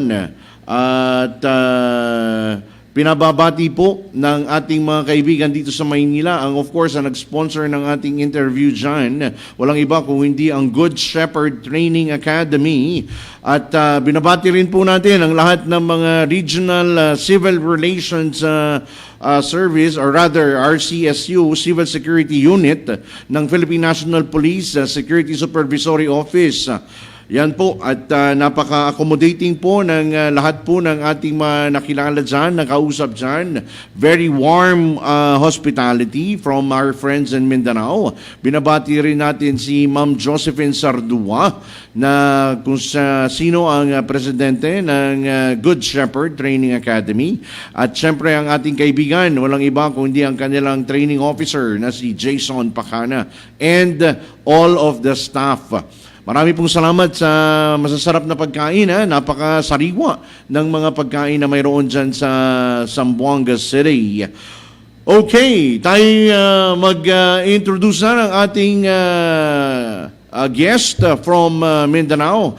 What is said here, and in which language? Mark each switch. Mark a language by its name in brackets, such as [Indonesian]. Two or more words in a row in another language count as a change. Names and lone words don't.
[Filipino] At pinababati po ng ating mga kaibigan dito sa Maynila. [English] Of course, [Filipino] ang nag-sponsor ng ating interview dyan, walang iba kung hindi ang Good Shepherd Training Academy. At binabati rin po natin ang lahat ng mga Regional Civil Relations Service, [English] or rather [Filipino] RCSU, Civil Security Unit ng Philippine National Police Security Supervisory Office. Yan po, at napaka-accommodating po ng lahat po ng ating nakilala dyan, nakausap dyan. [English] Very warm hospitality from our friends in Mindanao. [Filipino] Binabati rin natin si Ma'am Josephine Sardua, na kung sino ang presidente ng Good Shepherd Training Academy. At syempre ang ating kaibigan, walang iba kundi ang kanilang training officer na si Jason Pacana [English] and all of the staff. [Filipino] Marami pong salamat sa masasarap na pagkain. Napakasariwa ng mga pagkain na mayroon dyan sa Zamboanga City. Okay, tayo mag-introduce na ng ating [English] guest from [Filipino] Mindanao.